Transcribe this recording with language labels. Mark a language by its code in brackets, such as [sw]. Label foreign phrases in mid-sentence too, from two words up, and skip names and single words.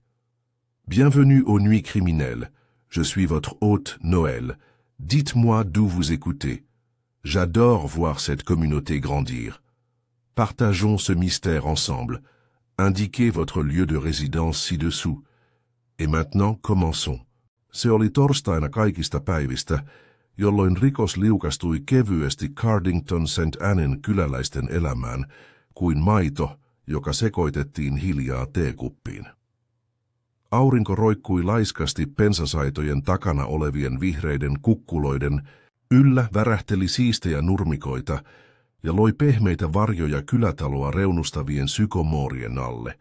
[fr] Bienvenue aux nuits criminelles. Je suis votre hôte Noël. Dites-moi d'où vous écoutez. J'adore voir cette communauté grandir. Partageons ce mystère ensemble. Indiquez votre lieu de résidence ci-dessous. Et maintenant, commençons. [fi] Se oli torstaina kaikista päivistä, jolloin rikos liukastui kevyesti Cardington St. Annen kyläläisten elämään, kuin maito, joka sekoitettiin hiljaa teekuppiin. Aurinko roikkui laiskasti pensasaitojen takana olevien vihreiden kukkuloiden yllä, värähteli siistejä nurmikoita ja loi pehmeitä varjoja kylätaloa reunustavien sykomoorien alle.